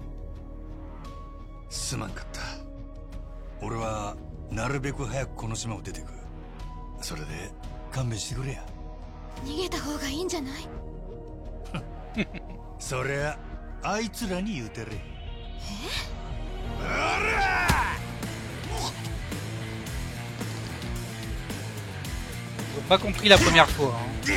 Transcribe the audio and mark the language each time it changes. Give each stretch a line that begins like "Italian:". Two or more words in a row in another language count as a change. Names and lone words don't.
Japanese: すまんかった。俺はなるべく早くこの島を出てく。それで勘弁してくれや。逃げた方がいいんじゃない？そりゃあいつらに言うてれ。
French: Ils ont pas compris la première fois. Hein.